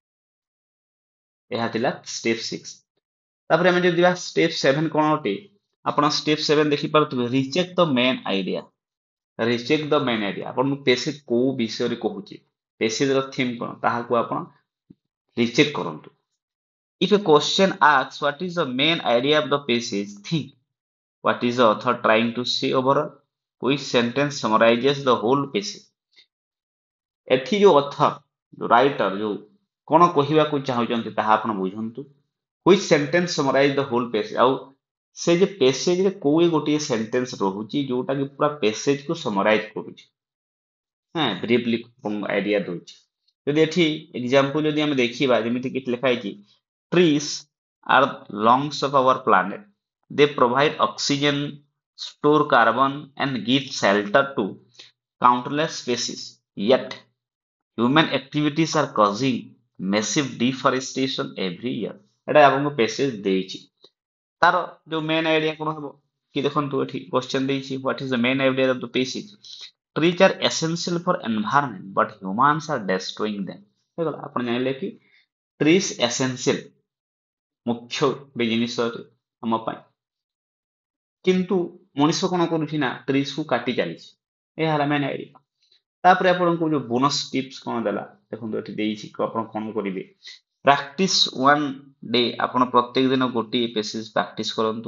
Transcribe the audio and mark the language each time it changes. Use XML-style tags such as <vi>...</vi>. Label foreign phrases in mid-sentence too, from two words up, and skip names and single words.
<or>ଏହା ଥିଲା ଷ୍ଟେପ୍ 6। ତାପରେ ଆମେ ଯଦି ଯିବା ଷ୍ଟେପ୍ 7 କଣ ଅଟେ, ଆପଣ ଷ୍ଟେପ୍ 7 ଦେଖିପାରୁଥିବେ,</or> <en>recheck the main idea. recheck the main idea,</en> <or>ଆପଣଙ୍କୁ ପେସେଜ କୋଉ ବିଷୟରେ କହୁଛି, ପେସେଜର ଥିମ୍ କଣ, ତାହାକୁ ଆପଣ ରିଚେକ୍ କରନ୍ତୁ।</or> <en>If a question asks what is the main idea of the passage, think what is the author trying to say overall, which sentence summarizes the whole passage।</en> <or>ଏଠି ଯୋଉ ଅଥର, ଯୋଉ ରାଇଟର, ଯୋଉ କଣ କହିବାକୁ ଚାହୁଁଛନ୍ତି ତାହା ଆପଣ ବୁଝନ୍ତୁ।</or> <en>which sentence summarize the whole passage,</en> <or>ଆଉ ସେ ଯେ ପେସେଜରେ କୋଉ ଗୋଟିଏ ସେଣ୍ଟେନ୍ସ ରହୁଛି ଯୋଉଟା କି ପୁରା ପେସେଜକୁ ସମରାଇଜ କରୁଛି,</or> <en>briefly idea</en> <or>ଦଉଛି। ଯଦି ଏଠି ଏକ୍ସାମ୍ପଲ ଯଦି ଆମେ ଦେଖିବା, ଯେମିତି କି ଲେଖା ହେଇଛି,</or> <en>trees are lungs of our planet, they provide oxygen, store carbon and give shelter to countless species, yet human activities are causing massive deforestation every year।</en> <or>ଏଟା ଆପଣଙ୍କୁ ପେସେଜ ଦେଇଛି, ତାର ଯୋଉ</or> <en>main idea</en> <or>କଣ ହବ କି ଦେଖନ୍ତୁ, ଏଠି କ୍ୱେଶ୍ଚନ ଦେଇଛି</or> <en>what is the main idea of the passage, trees are essential for environment but humans are destroying them।</en> <or>ହେଇଗଲା, ଆପଣ ଜାଣିଲେ କି</or> <en>trees essential,</en> <or>ମୁଖ୍ୟ ଗୋଟେ ଜିନିଷ ଆମ ପାଇଁ, କିନ୍ତୁ ମଣିଷ କଣ କରୁଛି ନା trees କୁ କାଟି ଚାଲିଛି। ଏହା ହେଲା</or> <en>main idea.</en> <or>ତାପରେ ଆପଣଙ୍କୁ ଯୋଉ</or> <en>bonus tips</en> <or>କଣ ଦେଲା, ଦେଖନ୍ତୁ ଏଠି ଦେଇଛି ଆପଣ କଣ କରିବେ,</or> <en>practice one day,</en> <or>ଆପଣ ପ୍ରତ୍ୟେକ ଦିନ ଗୋଟିଏ</or> <en>passage practice</en> <or>କରନ୍ତୁ।</or>